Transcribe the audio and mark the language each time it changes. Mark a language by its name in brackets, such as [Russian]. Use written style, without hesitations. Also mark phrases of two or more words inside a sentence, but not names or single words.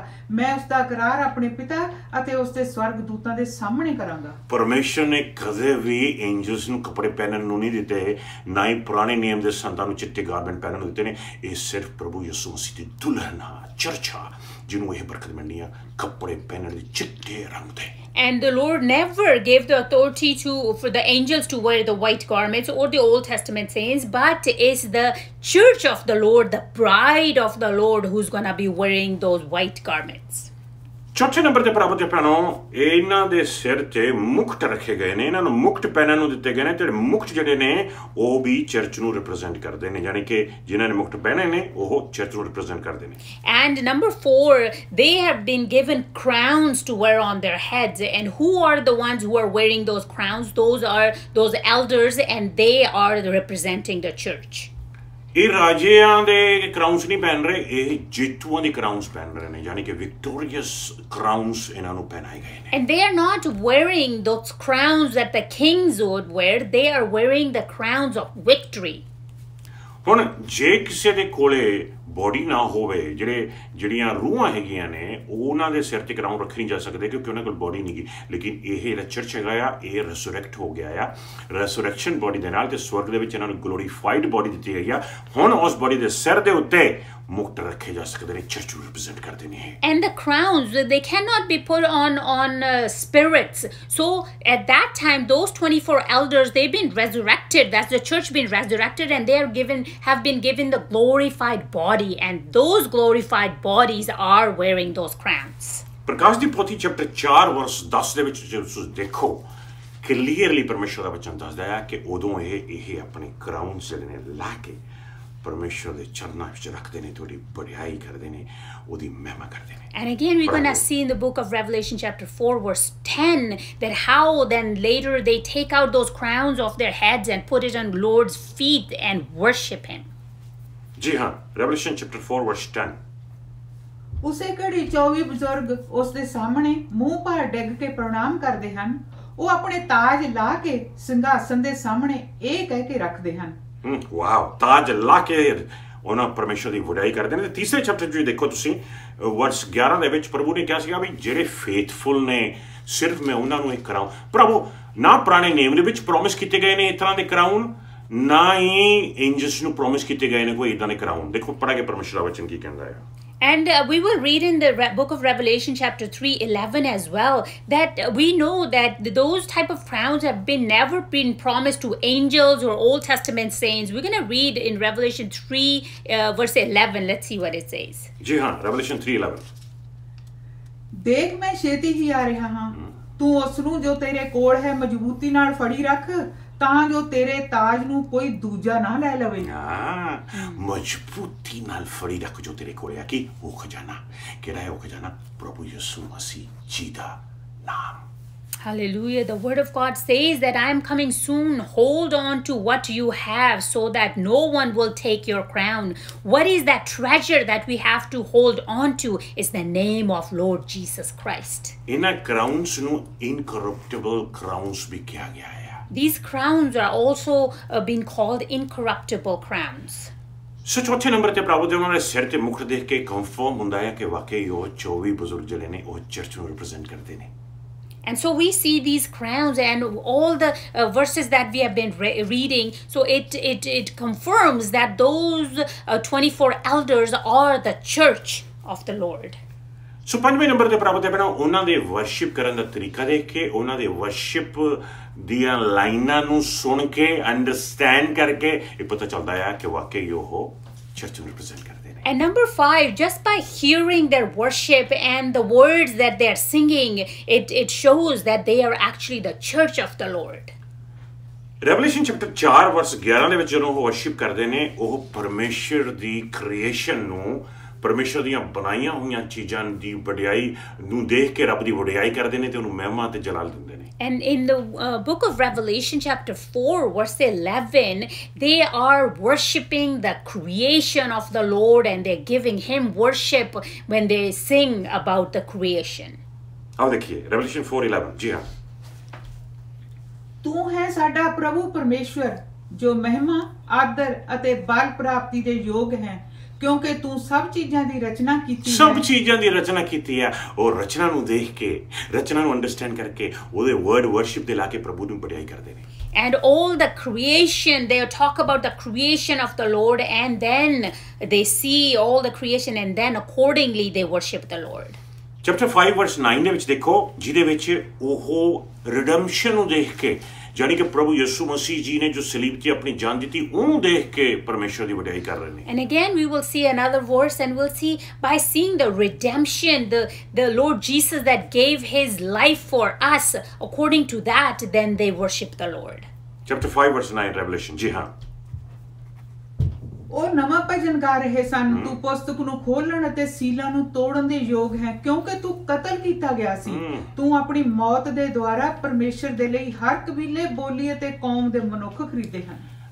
[Punjabi] ਮੈਂ ਉਸ ਦਾ ਇਕਰਾਰ ਆਪਣੇ ਪਿਤਾ ਅਤੇ ਉਸ ਦੇ ਸਵਰਗ ਦੂਤਾਂ ਦੇ ਸਾਹਮਣੇ ਕਰਾਂਗਾ। ਪਰਮੇਸ਼ਰ ਨੇ ਕਦੇ ਵੀ ਐਂਜਲਸ ਨੂੰ ਕੱਪੜੇ ਪਹਿਨਣ ਨੂੰ ਨਹੀਂ ਦਿੱਤੇ, ਨਾ ਹੀ ਪੁਰਾਣੇ ਨਿਯਮ ਦੇ ਸੰਤਾਂ ਨੂੰ ਚਿੱਟੇ ਗਾਰਮੈਂਟ ਪਹਿਨਣ ਨੂੰ ਦਿੱਤੇ ਨੇ। ਇਹ ਸਿਰਫ ਪ੍ਰਭੂ ਯਿਸੂ ਮਸੀਹ ਦੀ ਦੁਲਹਨ ਆ, ਚਰਚ ਆ, ਜਿਹਨੂੰ ਇਹ ਬਰਕਤ ਮਿਲਣੀ ਆ ਕੱਪੜੇ ਪਹਿਨਣ ਦੇ ਚਿੱਟੇ ਰੰਗ ਦੇ। [English] And the Lord never gave the authority for the angels to wear the white garments or the Old Testament saints, but it's the church of the Lord, the bride of the Lord, who's going to be wearing those white garments. [Punjabi] ਚੌਥੇ ਨੰਬਰ ਤੇ ਪ੍ਰਾਪਤ ਭੈਣੋ, ਇਹਨਾਂ ਦੇ ਸਿਰ ਤੇ ਮੁਕਟ ਰੱਖੇ ਗਏ ਨੇ, ਇਹਨਾਂ ਨੂੰ ਮੁਕਟ ਪਹਿਨਣ ਨੂੰ ਦਿੱਤੇ ਗਏ ਨੇ, ਤੇ ਮੁਕਟ ਜਿਹੜੇ ਨੇ ਉਹ ਵੀ ਚਰਚ ਨੂੰ ਰਿਪਰੈਜ਼ੈਂਟ ਕਰਦੇ ਨੇ, ਯਾਨੀ ਕਿ ਜਿਨ੍ਹਾਂ ਨੇ ਮੁਕਟ ਪਹਿਨੇ ਨੇ ਉਹ ਚਰਚ ਨੂੰ ਰਿਪਰੈਜ਼ੈਂਟ ਕਰਦੇ ਨੇ। [English] And number 4, they have been given crowns to wear on their heads, and who are the ones who are wearing those crowns? Those are those elders, and they are representing the church. [Punjabi] ਇਹ ਰਾਜਿਆਂ ਦੇ ਕਰਾਊਨਸ ਨਹੀਂ ਪਹਿਨ ਰਹੇ, ਇਹ ਜੇਤੂਆਂ ਦੀ ਕਰਾਊਨਸ ਪਹਿਨ ਰਹੇ ਨੇ, ਯਾਨੀ ਕਿ [English] victorious crowns [Punjabi] ਇਹਨਾਂ ਨੂੰ ਪਹਿਨਾਏ ਗਏ ਨੇ। [English] And they are not wearing those crowns that the kings would wear. They are wearing the crowns of victory. [Punjabi] ਹੁਣ ਜੇ ਕਿਸੇ ਦੇ ਕੋਲੇ ਬੋਡੀ ਨਾ ਹੋਵੇ, ਜਿਹੜੀਆਂ ਰੂਹਾਂ ਹੈਗੀਆਂ ਨੇ, ਉਹਨਾਂ ਦੇ ਸਿਰ ਤੇ ਕਰਾਊਨ ਰੱਖ ਨਹੀਂ ਜਾ ਸਕਦੇ ਕਿਉਂਕਿ ਉਹਨਾਂ ਕੋਲ ਬੋਡੀ ਨਹੀਂ ਗੀ। ਲੇਕਿਨ ਇਹ ਜਿਹੜਾ ਚਰਚ ਹੈਗਾ ਆ, ਇਹ ਰੈਸੂਰੈਕਟ ਹੋ ਗਿਆ ਆ, [English] resurrection body [Punjabi] ਦੇ ਨਾਲ, ਤੇ ਸਵਰਗ ਦੇ ਵਿੱਚ ਇਹਨਾਂ ਨੂੰ [English] glorified body [Punjabi] ਦਿੱਤੀ ਗਈ ਆ। ਹੁਣ ਉਸ ਬੋਡੀ ਦੇ ਸਿਰ ਦੇ ਉੱਤੇ ਮੁਕਟ ਰੱਖੇ ਜਾ ਸਕਦੇ ਨੇ, ਚਰਚ ਨੂੰ ਰਿਪਰੈਜ਼ੈਂਟ ਕਰਦੇ ਨੇ। [English] And the crowns, they cannot be put on spirits. So at that time, those 24 elders, they've been resurrected. That's the church been resurrected, and they have been given the glorified body, and those glorified bodies are wearing those crowns. [Punjabi] ਪ੍ਰਕਾਸ਼ ਦੀ ਪੋਥੀ [English] chapter 4 verse 10 [Punjabi] ਦੇ ਵਿੱਚ ਜੇ ਤੁਸੀਂ ਦੇਖੋ, ਕਲੀਅਰਲੀ ਪਰਮੇਸ਼ਰ ਦਾ ਵਚਨ ਦੱਸਦਾ ਹੈ ਕਿ ਉਦੋਂ ਇਹ ਆਪਣੇ ਕਰਾਊਨਸ ਜਿਹੜੇ ਨੇ ਲਾ ਕੇ ਪਰਮੇਸ਼ਰ ਦੇ ਚਰਨਾਂ ਵਿੱਚ ਰੱਖਦੇ ਨੇ, ਤੁਹਾਡੀ ਬੜਾਈ ਕਰਦੇ ਨੇ, ਉਹਦੀ ਮਹਿਮਾ ਕਰਦੇ ਨੇ। [English] And again, we're going to see in the book of Revelation chapter 4 verse 10 that how then later they take out those crowns off their heads and put it on Lord's feet and worship him. [Punjabi] ਜੀ ਹਾਂ, [English] Revelation chapter 4 verse 10। [Punjabi] ਉਸੇ ਘੜੀ 24 ਬਜ਼ੁਰਗ ਉਸ ਦੇ ਸਾਹਮਣੇ ਮੂੰਹ ਭਾਰ ਡਿੱਗ ਕੇ ਪ੍ਰਣਾਮ ਕਰਦੇ ਹਨ। ਉਹ ਆਪਣੇ ਤਾਜ ਲਾ ਕੇ ਸਿੰਘਾਸਨ ਦੇ ਸਾਹਮਣੇ ਇਹ ਕਹਿ ਕੇ ਰੱਖਦੇ ਹਨ। ਵਾਓ, ਤਾਜ ਲਾ ਕੇ ਉਹਨਾਂ ਪਰਮੇਸ਼ਰ ਦੀ ਵਡਿਆਈ ਕਰਦੇ ਨੇ। ਤੇ ਤੀਸਰੇ ਚੈਪਟਰ ਵਿੱਚ ਦੇਖੋ ਤੁਸੀਂ, ਵਰਸ 11 ਦੇ ਵਿੱਚ ਪ੍ਰਭੂ ਨੇ ਕਿਹਾ ਸੀਗਾ ਵੀ ਜਿਹੜੇ ਫੇਥਫੁਲ ਨੇ, ਸਿਰਫ ਮੈਂ ਉਹਨਾਂ ਨੂੰ ਇਹ ਕਰਾਉਂ। ਪ੍ਰਭੂ ਨਾ ਪੁਰਾਣੇ ਨੇਮ ਦੇ ਵਿੱਚ ਪ੍ਰੋਮਿਸ ਕੀਤੇ ਗਏ ਨੇ ਇਸ ਤਰ੍ਹਾਂ ਦੇ ਕਰਾਉਣ, ਨਾ ਹੀ ਐਂਜਲਸ ਨੂੰ ਪ੍ਰੋਮਿਸ ਕੀਤੇ ਗਏ ਨੇ ਕੋਈ ਇਦਾਂ ਦੇ ਕਰਾਉਣ। ਦੇਖੋ ਪੜ੍ਹ ਕੇ ਪਰਮੇਸ਼ਰ ਦਾ ਵਚਨ ਕੀ ਕਹਿੰਦਾ ਹੈ। [English] And we will read in the book of Revelation chapter 3:11 as well that we know that those type of crowns have never been promised to angels or Old Testament saints. We're going to read in Revelation 3 verse 11. Let's see what it says. [Punjabi] ਜੀ ਹਾਂ, Revelation 3:11। ਦੇਖ ਮੈਂ ਛੇਤੀ ਹੀ ਆ ਰਿਹਾ ਹਾਂ, ਤੂੰ ਉਸ ਨੂੰ ਜੋ ਤੇਰੇ ਕੋਲ ਹੈ ਮਜ਼ਬੂਤੀ ਨਾਲ ਫੜੀ ਰੱਖ, ਤਾਂ ਜੋ ਤੇਰੇ ਤਾਜ ਨੂੰ ਕੋਈ ਦੂਜਾ ਨਾ ਲੈ ਲਵੇ। ਮਜ਼ਬੂਤੀ ਨਾਲ ਫੜੀ ਰੱਖ ਜੋ ਤੇਰੇ ਕੋਲ ਹੈ। ਕੀ ਉਹ ਖਜ਼ਾਨਾ ਕਿਹੜਾ ਹੈ? ਉਹ ਖਜ਼ਾਨਾ ਪ੍ਰਭੂ ਯਿਸੂ ਮਸੀਹ ਜੀ ਦਾ ਨਾਮ। [English] Hallelujah. The word of God says that I am coming soon. Hold on to what you have so that no one will take your crown. What is that treasure that we have to hold on to? Is the name of Lord Jesus Christ. [Punjabi] ਇਹਨਾਂ ਕਰਾਊਨਸ ਨੂੰ [English] incorruptible crowns [Punjabi] ਵੀ ਕਿਹਾ ਗਿਆ ਹੈ। [English] These crowns are also being called incorruptible crowns. [Punjabi] ਸੋ ਚੌਥੇ ਨੰਬਰ ਤੇ ਪ੍ਰਭੂ ਦੇ ਉਹਨਾਂ ਦੇ ਸਿਰ ਤੇ ਮੁਕਟ ਦੇਖ ਕੇ ਕੰਫਰਮ ਹੁੰਦਾ ਹੈ ਕਿ ਵਾਕਈ ਉਹ 24 ਬਜ਼ੁਰਗ ਜਿਹੜੇ ਨੇ ਉਹ ਚਰਚ ਨੂੰ ਰਿਪਰੈਜ਼ੈਂਟ ਕਰਦੇ ਨੇ। [English] And so we see these crowns and all the verses that we have been reading. So it confirms that those 24 elders are the church of the Lord. [Punjabi] ਸੋ ਪੰਜਵੇਂ ਨੰਬਰ ਤੇ ਪ੍ਰਭੂ ਦੇ ਬਣਾ ਉਹਨਾਂ ਦੇ ਵਰਸ਼ਿਪ ਕਰਨ ਦਾ ਤਰੀਕਾ ਦੇਖ ਕੇ, ਉਹਨਾਂ ਦੇ ਵਰਸ਼ਿਪ ਦੀਆਂ ਲਾਈਨਾਂ ਨੂੰ ਸੁਣ ਕੇ, ਅੰਡਰਸਟੈਂਡ ਕਰਕੇ ਇਹ ਪਤਾ ਚੱਲਦਾ ਹੈ ਕਿ ਵਾਕਈ ਉਹ ਚਰਚ ਨੂੰ ਰਿਪਰੈਜ਼ੈਂਟ ਕਰਦੇ ਨੇ। [English] And number 5, just by hearing their worship and the words that they are singing, it shows that they are actually the church of the Lord. Revelation chapter 4 verse 11 [Punjabi] ਦੇ ਵਿੱਚ ਜਦੋਂ ਉਹ ਵਰਸ਼ਿਪ ਕਰਦੇ ਨੇ, ਉਹ ਪਰਮੇਸ਼ਰ ਦੀ ਕ੍ਰੀਏਸ਼ਨ ਨੂੰ, ਪਰਮੇਸ਼ਰ ਦੀਆਂ ਬਣਾਈਆਂ ਹੋਈਆਂ ਚੀਜ਼ਾਂ ਦੀ ਵਡਿਆਈ ਨੂੰ ਦੇਖ ਕੇ ਰੱਬ ਦੀ ਵਡਿਆਈ ਕਰਦੇ ਨੇ ਤੇ ਉਹਨੂੰ ਮਹਿਮਾ ਤੇ ਜਲਾਲ ਦਿੰਦੇ ਨੇ। [English] And in the book of Revelation chapter 4 verse 11, they are worshiping the creation of the Lord and they're giving him worship when they sing about the creation. [Punjabi] ਆਓ ਦੇਖੀਏ Revelation 4:11। ਜੀ ਹਾਂ, ਤੂੰ ਹੈ ਸਾਡਾ ਪ੍ਰਭੂ ਪਰਮੇਸ਼ਵਰ ਜੋ ਮਹਿਮਾ, ਆਦਰ ਅਤੇ ਬਲ ਪ੍ਰਾਪਤੀ ਦੇ ਯੋਗ ਹੈ, ਕਿਉਂਕਿ ਤੂੰ ਸਭ ਚੀਜ਼ਾਂ ਦੀ ਰਚਨਾ ਕੀਤੀ ਹੈ। ਸਭ ਚੀਜ਼ਾਂ ਦੀ ਰਚਨਾ ਕੀਤੀ ਹੈ। ਉਹ ਰਚਨਾ ਨੂੰ ਦੇਖ ਕੇ, ਰਚਨਾ ਨੂੰ ਅੰਡਰਸਟੈਂਡ ਕਰਕੇ ਉਹਦੇ [English] word worship [Punjabi] ਦੇ ਲਾ ਕੇ ਪ੍ਰਭੂ ਨੂੰ ਵਡਿਆਈ ਕਰਦੇ ਨੇ। [English] And all the creation, they talk about the creation of the Lord, and then they see all the creation, and then accordingly they worship the Lord. Chapter 5 verse 9 [Punjabi] ਦੇ ਵਿੱਚ ਦੇਖੋ, ਜਿਹਦੇ ਵਿੱਚ ਉਹ ਰਿਡੈਂਪਸ਼ਨ ਨੂੰ ਦੇਖ ਕੇ, [Hindi] यानी कि प्रभु यीशु मसीह जी ने जो सलीब ते अपनी जान दी थी, उन्हें देख के परमेश्वर की वड्याई कर रहे हैं। [English] And again we will see another verse, and we'll see by seeing the redemption, the Lord Jesus that gave his life for us, according to that then they worship the Lord. Chapter 5 verse 9 Revelation। [Punjabi] जी हाँ, ਉਹ ਨਵਾਂ ਭਜਨ ਗਾ ਰਹੇ ਸਨ, ਤੂੰ ਪੁਸਤਕ ਨੂੰ ਖੋਲਣ ਅਤੇ ਸੀਲਾਂ ਨੂੰ ਤੋੜਨ ਦੇ ਯੋਗ ਹੈ, ਕਿਉਂਕਿ ਤੂੰ ਕਤਲ ਕੀਤਾ ਗਿਆ ਸੀ। ਤੂੰ ਆਪਣੀ ਮੌਤ ਦੇ ਦੁਆਰਾ ਪਰਮੇਸ਼ਰ ਦੇ ਲਈ ਹਰ ਕਬੀਲੇ, ਬੋਲੀ ਅਤੇ ਕੌਮ ਦੇ ਮਨੁੱਖ ਖਰੀਦੇ ਹਨ।